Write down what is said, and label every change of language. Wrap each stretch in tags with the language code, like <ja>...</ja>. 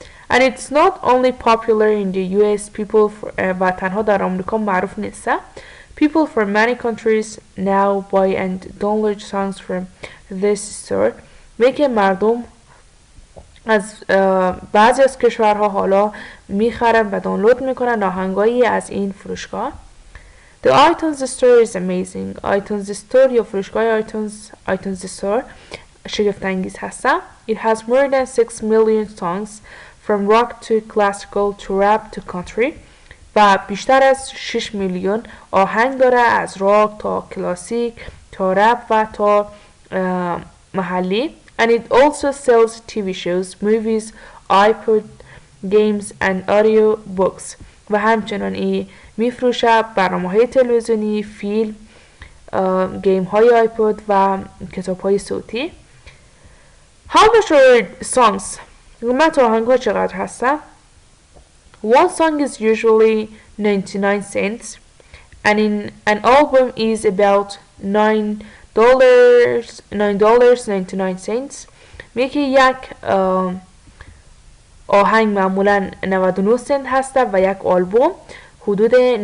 <en>And it's not only popular in the US people</en> <fa>و تنها در آمریکا معروف نیسته.</fa> <en>People from many countries now buy and download songs from this store.</en> <fa>میگه مردم از بعضی از کشورها حالا میخرن و دانلود میکنن آهنگایی از این فروشگاه.</fa> <en>The iTunes store is amazing.</en> <fa>iTunes store یا فروشگاه iTunes store شگفت انگیز هسته.</fa> <en>It has more than 6 million songs from rock to classical to rap to country.</en> <fa>و بیشتر از 6 میلیون آهنگ داره از راک تا کلاسیک تا رپ و تا محلی.</fa> <en>And it also sells TV shows, movies, iPod, games and audio books.</en> <fa>و همچنان این میفروشه برنامه‌های تلویزیونی، فیلم، گیم های آیپود و کتاب های صوتی.</fa> <en>How much are songs?</en> <fa>قیمت آهنگ ها چقدر هسته؟</fa> <en>One song is usually 99 cents and in an album is about $9.99.</en> <fa>میگه یک آهنگ معمولا 99 سنت هسته و یک آلبوم حدود $9.99.</fa>